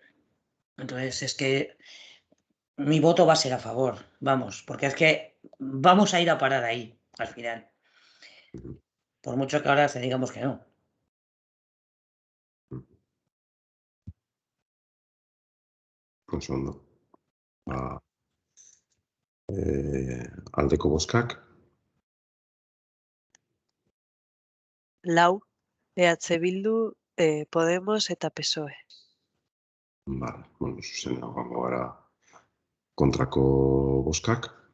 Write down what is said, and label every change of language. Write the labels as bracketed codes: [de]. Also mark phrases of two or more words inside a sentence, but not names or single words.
[es] Entonces, es que mi voto va a ser a favor, vamos, porque es que vamos a ir a parar ahí, al final. Por mucho que ahora digamos que no. Un segundo. [eu] Aldeko boskak. Lau, EH Bildu, Podemos eta PSOE. [es] Vale, bueno, [eu] zuzena gongo gara kontrako boskak.